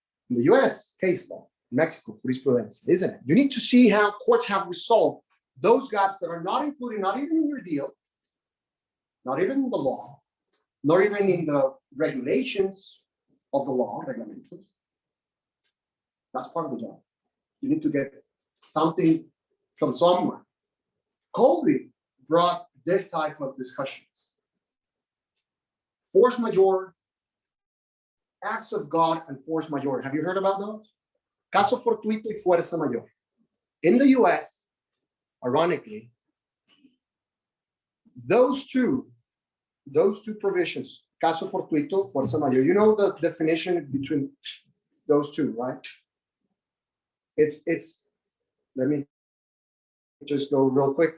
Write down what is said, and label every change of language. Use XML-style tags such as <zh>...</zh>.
<en>In the US, case law. In Mexico, jurisprudence, isn't it? You need to see how courts have resolved those gaps that are not included, not even in your deal, not even in the law, not even in the regulations of the law, regulations. That's part of the job. You need to get something from somewhere. COVID brought this type of discussions. Force majeure, acts of God, and force majeure. Have you heard about those?</en> <es>Caso fortuito y fuerza mayor.</es> <en>In the US, ironically, those two provisions,</en> <es>caso fortuito, fuerza mayor,</es> <en>you know the definition between those two, right? It's let me just go real quick.</en>